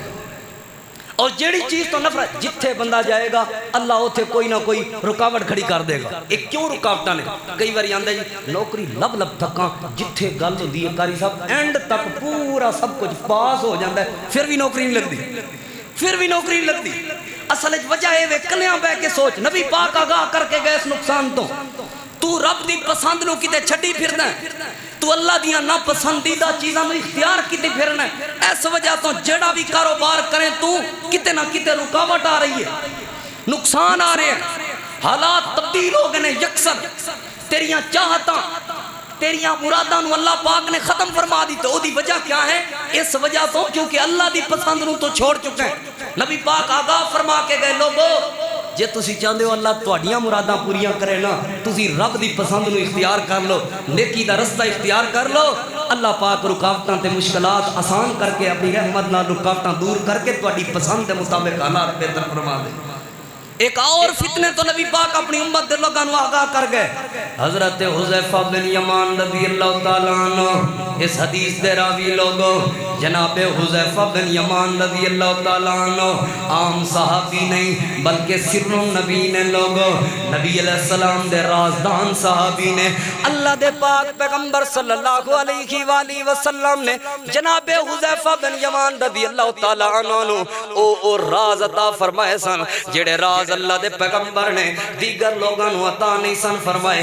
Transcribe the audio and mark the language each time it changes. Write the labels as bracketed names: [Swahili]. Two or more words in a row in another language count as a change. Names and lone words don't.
[Punjabi] اور جیڑی چیز تو نفرت جتھے بندہ جائے گا اللہ اوتھے کوئی نہ کوئی رکاوٹ کھڑی کر دے گا۔ ایک کیوں رکاوٹاں نے؟ کئی بار آندا جی نوکری لب لب تھکاں جتھے گل ہوندی ہے قاری صاحب اینڈ تک پورا سب کچھ پاس ہو جاندا ہے پھر بھی نوکری نہیں لگدی، پھر بھی نوکری نہیں لگدی۔ اصل وجہ اے وے کلیاں بہ کے سوچ، نبی پاک آگاہ کر کے گئے اس نقصان تو رب دی پسند نو کتے چھڈی پھردا ہے، تو اللہ دیاں ناپسندیدہ چیزاں نو اختیار کیتے پھرنا ہے، اس وجہ تو جڑا بھی کاروبار کریں تو کتے نہ کتے رکاوٹ آ رہی ہے، نقصان آ رہے ہیں، حالات تبدیل ہو گئے یکسر، تیریاں چاہتاں تیریاں مراداں نو اللہ پاک نے ختم فرما دی، تو دی وجہ کیا ہے؟ اس وجہ تو کیونکہ اللہ دی پسند نو تو چھوڑ چکے ہیں۔ نبی پاک آگاہ فرما کے گئے لوگو جے تسی چاہندے ہو اللہ تہاڈیاں مراداں پوریاں کرے نا تسی رب دی پسند نو اختیار کر لو، نیکی دا رستہ اختیار کر لو، اللہ پاک رکاوٹاں تے مشکلات آسان کر کے اپنی رحمت نال رکاوٹاں دور کر کے تہاڈی پسند دے مطابق حالات بہتر فرما دے۔ ایک اور فتنے تو نبی پاک اپنی امت دے لوگاں نو آگاہ کر گئے۔ حضرت حذیفہ بن یمان رضی اللہ تعالیٰ عنہ اس حدیث دے راوی لوگوں جناب حذیفہ بن یمان رضی اللہ تعالیٰ عنہ عام صحابی نہیں بلکہ سر النبی نے لوگوں نبی علیہ السلام دے رازدان صحابی نے اللہ دے پاک پیغمبر صلی اللہ علیہ وآلہ وسلم نے جناب حذیفہ بن یمان رضی اللہ تعالیٰ عنہ او راز عطا فرمائے سن جڑے راز اللہ دے پیغمبر نے دیگر لوگاں نو عطا نہیں سن فرمائے۔